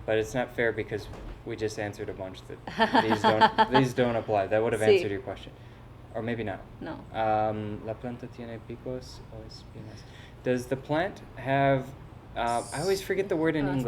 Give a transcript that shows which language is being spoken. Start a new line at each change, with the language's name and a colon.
English: But it's not fair because we just answered a bunch that these don't apply. That would have
Spanish: Sí.
English: answered your question. Or maybe not.
Spanish: No. La planta tiene picos o espinas.
English: Does the plant have I always forget the word in English.